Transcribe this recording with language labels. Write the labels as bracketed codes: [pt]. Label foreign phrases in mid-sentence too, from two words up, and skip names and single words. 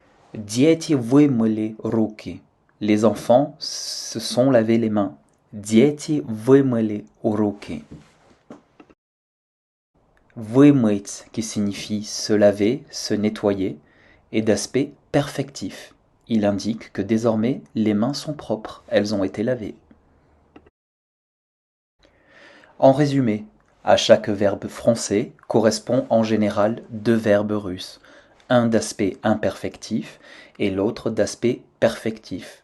[ru] Дети вымыли руки. [fr] Les enfants se sont lavé les mains. [ru] Дети вымыли руки. Вымыть, [fr] qui signifie se laver, se nettoyer, est d'aspect perfectif. Il indique que désormais les mains sont propres, elles ont été lavées. En résumé, à chaque verbe français correspond en général deux verbes russes, un d'aspect imperfectif et l'autre d'aspect perfectif.